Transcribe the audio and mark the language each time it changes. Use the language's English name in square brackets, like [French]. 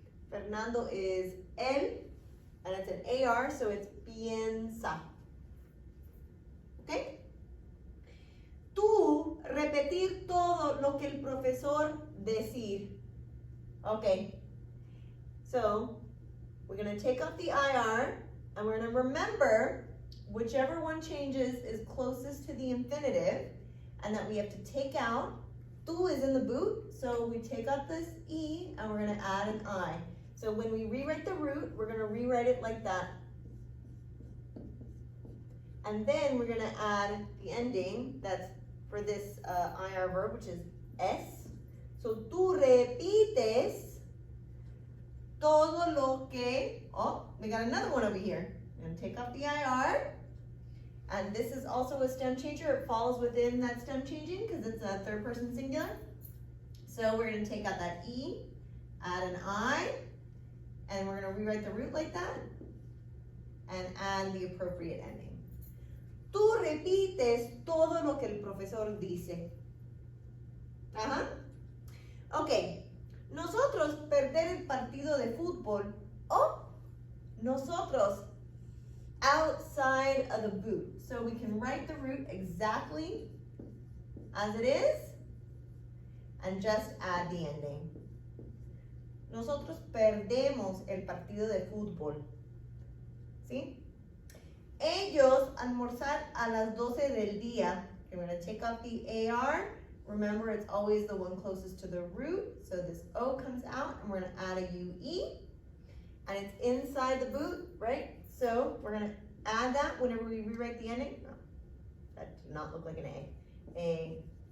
[English] Fernando is él, and it's an AR, so it's piensa. ¿Ok? [Spanish] Tú repetir todo lo que el profesor decir. [English] Okay. So we're going to take off the IR and we're going to remember whichever one changes is closest to the infinitive, and that we have to take out. Tú is in the boot, so we take out this E and we're going to add an I. So when we rewrite the root, we're going to rewrite it like that. And then we're going to add the ending that's for this IR verb, which is es. So [Spanish] tú repites todo lo que, [English] oh, we got another one over here. I'm going to take off the IR. And this is also a stem changer. It falls within that stem changing because it's a third person singular. So we're going to take out that E, add an I, and we're going to rewrite the root like that, and add the appropriate ending. [Spanish] Tú repites todo lo que el profesor dice. Ajá. Ok. Nosotros perder el partido de fútbol, o nosotros [English] outside of the boot. So we can write the root exactly as it is and just add the ending. [Spanish] Nosotros perdemos el partido de fútbol. ¿Sí? Ellos almorzar a las 12 del día. [English] Okay, we're going to take off the AR. Remember, it's always the one closest to the root. So this O comes out and we're going to add a UE. And it's inside the boot, right? So we're going to add that whenever we rewrite the ending. Oh, that did not look like an A. A.